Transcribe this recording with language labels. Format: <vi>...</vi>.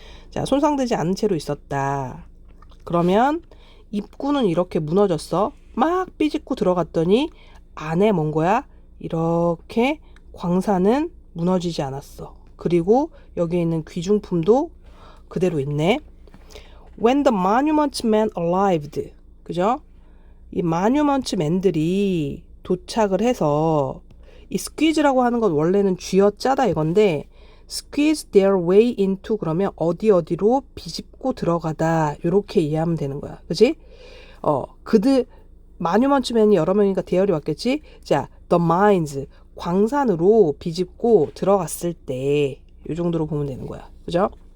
<ko>자, 손상되지 않은 채로 있었다. 그러면 입구는 이렇게 무너졌어. 막 삐집고 들어갔더니 안에 뭔 거야? 이렇게 광산은 무너지지 않았어. 그리고 여기에 있는 귀중품도 그대로 있네.</ko> <en>When the monument men arrived.</en> <ko>그죠? 이 monument men들이 도착을 해서 이 squeeze라고 하는 건 원래는 쥐어짜다 이건데</ko> <en>squeeze their way into</en> <ko>그러면 어디로 비집고 들어가다 이렇게 이해하면 되는 거야. 그지? 그들 monument men이 여러 명이니까 대열이 왔겠지? 자,</ko> <en>the mines</en> <ko>광산으로 비집고 들어갔을 때 이 정도로 보면 되는 거야. 그죠?</ko>